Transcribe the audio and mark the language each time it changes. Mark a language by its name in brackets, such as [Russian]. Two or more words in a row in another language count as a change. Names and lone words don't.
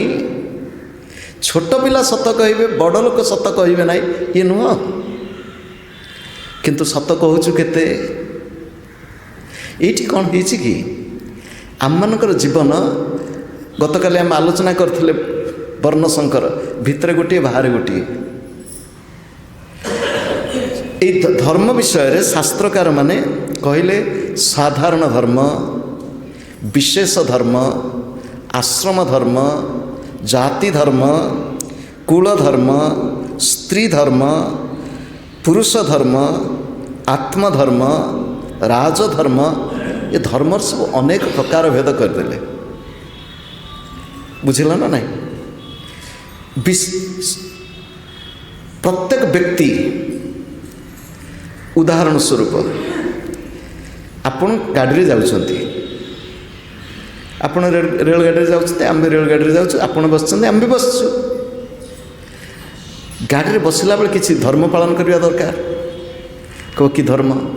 [Odia] ଛୋଟ ପିଲା ସତ କହିବେ, ବଡ଼ ଲୋକ ସତ କହିବେ ନାହିଁ, ଇଏ ନୁହଁ। କିନ୍ତୁ ସତ କହୁଛୁ କେତେ? ଏଇଠି କ'ଣ ହେଇଛି କି ଆମମାନଙ୍କର ଜୀବନ, ଗତକାଲି ଆମେ ଆଲୋଚନା କରିଥିଲେ ବର୍ଣ୍ଣସଙ୍କର, ଭିତରେ ଗୋଟିଏ ବାହାରେ ଗୋଟିଏ। ଏଇ ଧର୍ମ ବିଷୟେ ଶାସ୍ତ୍ରକାର ମାନେ କହିଲେ ସାଧାରଣ ଧର୍ମ, ବିଶେଷ ଧର୍ମ, ଆଶ୍ରମ ଧର୍ମ, ଜାତି ଧର୍ମ, କୁଳ ଧର୍ମ, ସ୍ତ୍ରୀ ଧର୍ମ, ପୁରୁଷ ଧର୍ମ, ଆତ୍ମଧର୍ମ, ରାଜଧର୍ମ, ଏ ଧର୍ମର ସବୁ ଅନେକ ପ୍ରକାର ଭେଦ କରିଦେଲେ। ବୁଝିଲ ନା ନାହିଁ? ପ୍ରତ୍ୟେକ ବ୍ୟକ୍ତି, উদাহରଣ ସ୍ୱରୂପ ଆପଣ ଗାଡ଼ିରେ ଯାଉଛନ୍ତି, ଆପଣ ରେଳଗାଡ଼ିରେ ଯାଉଛନ୍ତି, ଆମେ ରେଳଗାଡ଼ିରେ ଯାଉଛୁ, ଆପଣ ବସିଛନ୍ତି, ଆମେ ବି ବସିଛୁ। ଗାଡ଼ିରେ ବସିଲା ବେଳେ କିଛି ଧର୍ମ ପାଳନ କରିବା ଦରକାର। କେଉଁ କି ଧର୍ମ?